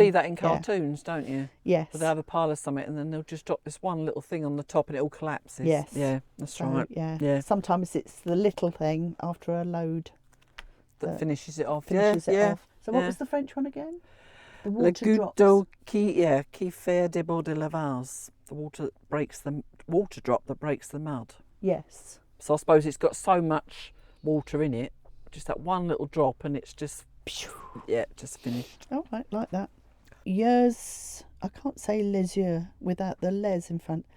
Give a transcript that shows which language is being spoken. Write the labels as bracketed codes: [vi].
[en] You see that in cartoons, don't you? Yes. Where they have a pile of something and then they'll just drop this one little thing on the top and it all collapses. Yes. Yeah, that's right. Yeah. Sometimes it's the little thing after a load that finishes it off. Finishes it off. So what Yeah. was the French one again? The [fr] Le [en] water [fr] goutte d'eau qui fait déborder la vase. [en] The water drop that breaks the mud. Yes. So I suppose it's got so much water in it, just that one little drop, and it's just just finished. Oh, right, like that. Yeux, I can't say [fr] les yeux [en] without the les in front.